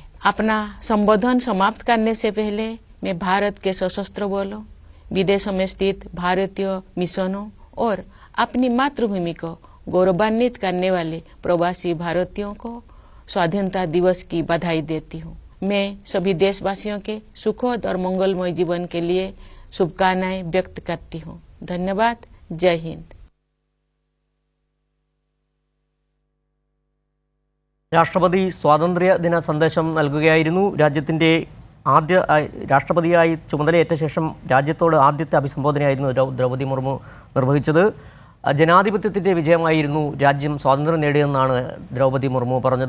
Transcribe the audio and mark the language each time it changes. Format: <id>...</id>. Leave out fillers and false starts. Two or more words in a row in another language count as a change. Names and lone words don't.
<hi>अपना संबोधन समाप्त करने से पहले मैं भारत के सशस्त्र बलों, विदेशों में स्थित भारतीय मिशनों और अपनी मातृभूमि को गौरवान्वित करने वाले प्रवासी भारतीयों को स्वाधीनता दिवस की बधाई देती हूँ। मैं सभी देशवासियों के सुखद और मंगलमय जीवन के लिए शुभकामनाएं व्यक्त करती हूँ। धन्यवाद। जय हिंद।</hi> <ml>രാഷ്ട്രപതി സ്വാതന്ത്ര്യദിന സന്ദേശം നൽകുകയായിരുന്നു. രാജ്യത്തിൻ്റെ ആദ്യ രാഷ്ട്രപതിയായി ചുമതലയേറ്റ ശേഷം രാജ്യത്തോട് ആദ്യത്തെ അഭിസംബോധനയായിരുന്നു ദ്രൗപദി മുർമു നിർവഹിച്ചത്. ജനാധിപത്യത്തിൻ്റെ വിജയമായിരുന്നു രാജ്യം സ്വാതന്ത്ര്യം നേടിയെന്നാണ് ദ്രൗപദി മുർമു പറഞ്ഞത്.</ml>